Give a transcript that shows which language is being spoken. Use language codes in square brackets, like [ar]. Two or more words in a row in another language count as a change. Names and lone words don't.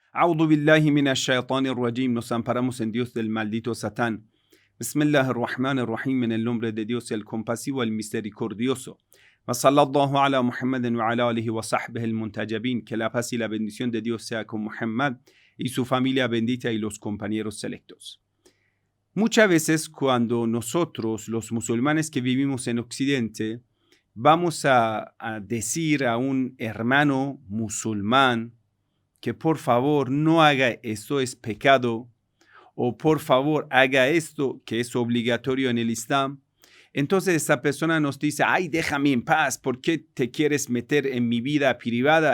[ar] أعوذ بالله من الشيطان الرجيم. [es] Nos amparamos en Dios del maldito Satán. Bismillahirrahmanirrahim. En el nombre de Dios, el compasivo, el misericordioso. [ar] وصلى الله على محمد وعلى آله وصحبه المنتجبين. [es] Que la paz y la bendición de Dios sea con Muhammad y su familia bendita y los compañeros selectos. Muchas veces cuando nosotros, los musulmanes que vivimos en Occidente, vamos a decir a un hermano musulmán que por favor no haga esto, es pecado, o por favor haga esto, que es obligatorio en el Islam, entonces esa persona nos dice, ay, déjame en paz, ¿por qué te quieres meter en mi vida privada?